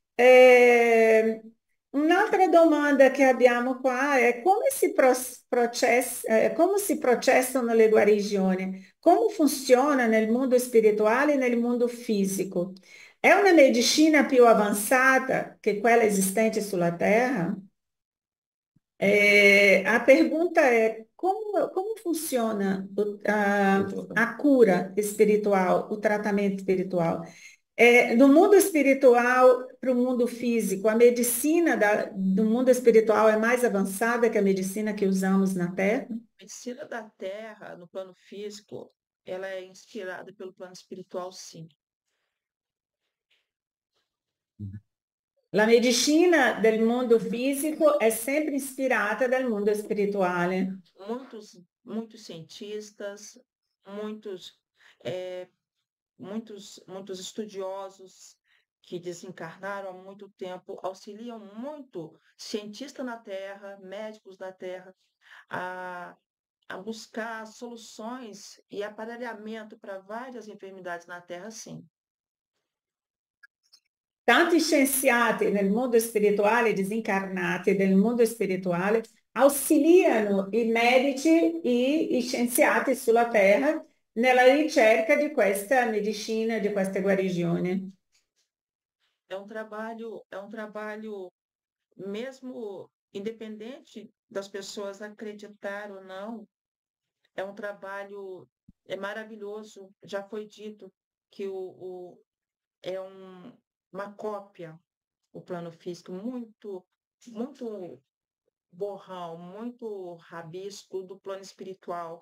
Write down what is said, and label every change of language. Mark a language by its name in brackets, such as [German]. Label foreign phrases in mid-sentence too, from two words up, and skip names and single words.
[Italian] Un'altra domanda che abbiamo qua è come si processano le guarigioni? Come funziona nel mondo spirituale e nel mondo fisico? È una medicina più avanzata che quella esistente sulla Terra? [Portuguese] A pergunta é como funciona a cura espiritual, o tratamento espiritual? Do mundo espiritual para o mundo físico, a medicina do mundo espiritual é mais avançada que a medicina que usamos na Terra? A medicina da Terra, no plano físico, ela é inspirada pelo plano espiritual, sim. [Italian] La medicina del mondo fisico è sempre ispirata dal mondo spirituale. [Portuguese] Muitos cientistas, muitos, eh, muitos estudiosos que desencarnaram há muito tempo auxiliam muito cientistas na Terra, médicos na Terra, a, a buscar soluções e aparelhamento para várias enfermidades na Terra, sim. [Italian] Tanti scienziati nel mondo spirituale, disincarnati nel mondo spirituale, auxiliano i medici e gli scienziati sulla Terra nella ricerca di questa medicina, di questa guarigione. [Portuguese] É um trabalho mesmo independente das pessoas acreditar ou não, é um trabalho é maravilhoso. Já foi dito que é uma cópia, o plano físico, muito borrão, muito rabisco do plano espiritual.